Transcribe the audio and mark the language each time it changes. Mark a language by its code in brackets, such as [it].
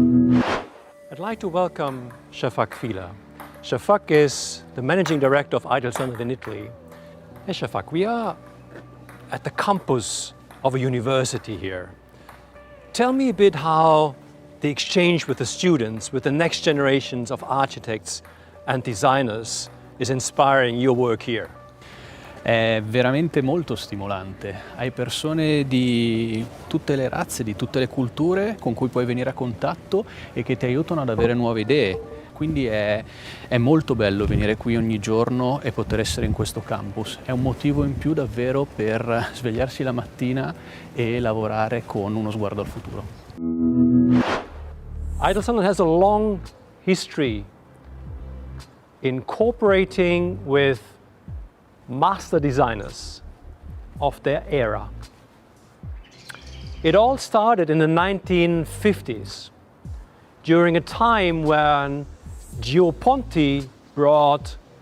[en] I'd like to welcome Shafak Fila. Shafak is the managing director of Ideal Standard in Italy. Hey Shafak, we are at the campus of a university here. Tell me a bit how the exchange with the students, with the next generations of architects and designers is inspiring your work here. [it] È veramente molto stimolante. Hai persone di tutte le razze, di tutte le culture con cui puoi venire a contatto e che ti aiutano ad avere nuove idee. Quindi è molto bello venire qui ogni giorno e poter essere in questo campus. È un motivo in più davvero per svegliarsi la mattina e lavorare con uno sguardo al futuro. [en] Ideal Standard has a long history in cooperating with master designers of their era. It all started in the 1950s, during a time when Ponti brought